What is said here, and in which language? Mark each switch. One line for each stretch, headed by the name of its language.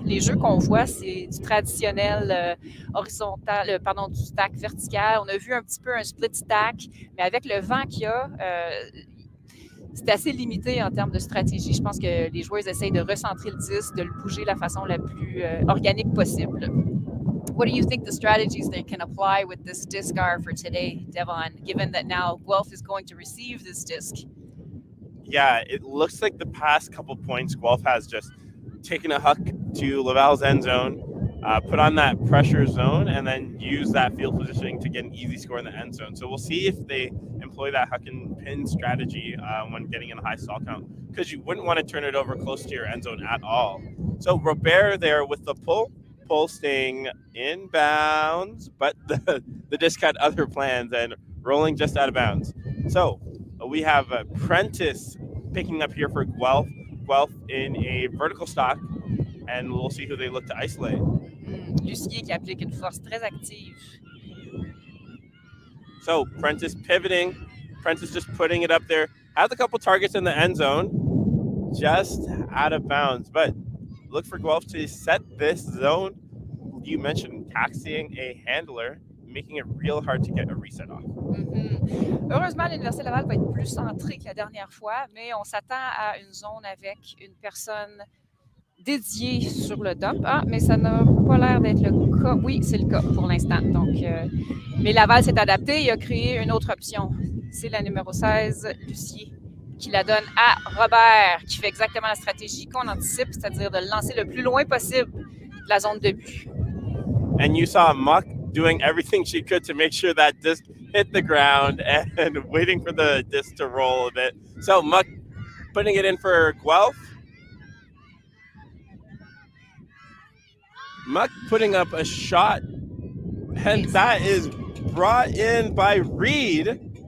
French: Les jeux qu'on voit, c'est du traditionnel horizontal, du stack vertical. On a vu un petit peu un split stack, mais avec le vent qu'il y a, c'est assez limité en termes de stratégie. Je pense que les joueurs essayent de recentrer le disque, de le bouger de la façon la plus organique possible.
English: What do you think the strategies they can apply with this disc are for today, Devon, given that now Guelph is going to receive this disc? Yeah, it looks like the past couple points, Guelph has just taken a huck to Laval's end zone, put on that pressure zone, and then use that field positioning to get an easy score in the end zone. So we'll see if they employ that huck and pin strategy when getting in a high stall count, because you wouldn't want to turn it over close to your end zone at all. So Robert there with the pull staying in bounds, but the disc had other plans and rolling just out of bounds. So we have Prentice picking up here for Guelph in a vertical stock, and we'll see who they look to isolate.
French: Lucier qui applique une force très active.
English: So Prentice pivoting, Prentice just putting it up there. Has a couple targets in the end zone, just out of bounds. But look for Guelph to set this zone. You mentioned taxiing a handler, making it real hard to get a reset off.
French: Heureusement, l'Université Laval va être plus centrée que la dernière fois, mais on s'attend à une zone avec une personne dédiée sur le dump. Ah, mais ça n'a pas l'air d'être le cas. Oui, c'est le cas pour l'instant. Donc, mais Laval s'est adapté et a créé une autre option. C'est la numéro 16, Lucier, qui la donne à Robert, qui fait exactement la stratégie qu'on anticipe, c'est-à-dire de le lancer le plus loin possible de la zone de but.
English: And you saw Muck doing everything she could to make sure that disc hit the ground and waiting for the disc to roll a bit. So Muck putting it in for Guelph. Muck putting up a shot, and that is brought in by Reed.